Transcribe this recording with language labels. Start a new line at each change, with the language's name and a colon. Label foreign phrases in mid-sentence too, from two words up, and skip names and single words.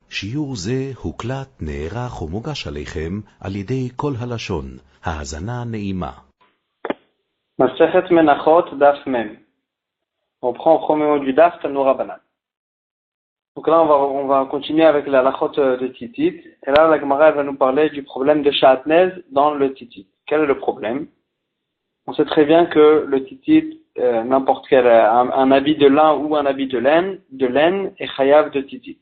Hebrew: שיעור זה הוקלט, נערך ומוגש עליכם על ידי כל הלשון. האזנה נעימה. מסכת מנחות, דף מ.
French: On prend au premier mot du Daf,
Hebrew: תנו רבנן.
French: Donc là, on va continuer avec la lachot de Titit. Et là, la Gemara va nous parler du problème de Sha'atnez dans le Titit. Quel est le problème? On sait très bien que le Titit, n'importe quel, un habit de lin ou un habit de laine est chayav de Titit.